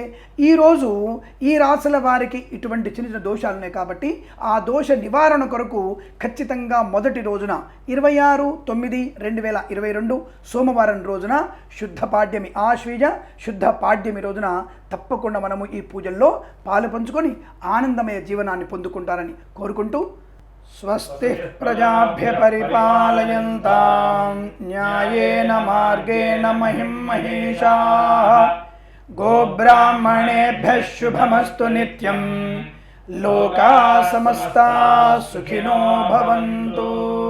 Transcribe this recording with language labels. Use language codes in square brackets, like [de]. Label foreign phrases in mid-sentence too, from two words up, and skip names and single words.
[te] ఈరోజు ఈ రాశుల వారికి ఇటువంటి చిన్న చిన్న దోషాలు ఉన్నాయి కాబట్టి ఆ దోష నివారణ కొరకు ఖచ్చితంగా మొదటి రోజున 26/9/2022 సోమవారం రోజున శుద్ధ పాడ్యమి, ఆశ్వీజ శుద్ధ పాడ్యమి రోజున తప్పకుండా మనము ఈ పూజల్లో పాలు పంచుకొని ఆనందమయ జీవనాన్ని పొందుకుంటారని కోరుకుంటూ, [sa] స్వస్తి ప్రజాభ్య పరిపాలయంతాం న్యాయేన మార్గేణ మహిం మహేషాః. గోబ్రాహ్మణేభ్యః శుభమస్తు నిత్యం. లోకాः సమస్తాः సుఖినో భవంతు.